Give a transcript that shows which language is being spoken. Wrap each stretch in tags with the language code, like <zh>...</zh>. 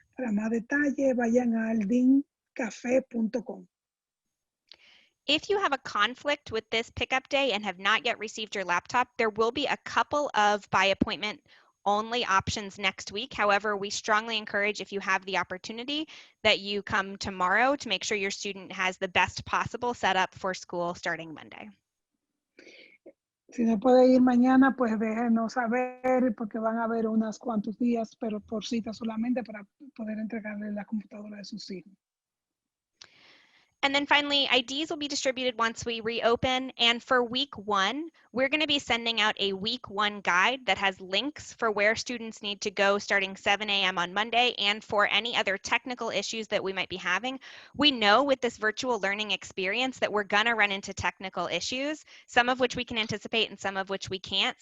<es>Para más detalle, vayan a aldincafe.com.</es> <en>If you have a conflict with this pickup day and have not yet received your laptop, there will be a couple of by appointment only options next week. However, we strongly encourage, if you have the opportunity, that you come tomorrow to make sure your student has the best possible setup for school starting Monday.</en> <es>Si no puede ir mañana, pues déjenos saber porque van a haber unos cuantos días, pero por cita solamente para poder entregarle la computadora de sus hijos.</es> <en>And then finally, IDs will be distributed once we reopen. And for week 1, we're going to be sending out a week 1 guide that has links for where students need to go starting 7 a.m. on Monday and for any other technical issues that we might be having. We know with this virtual learning experience that we're going to run into technical issues, some of which we can anticipate and some of which we can't.</en>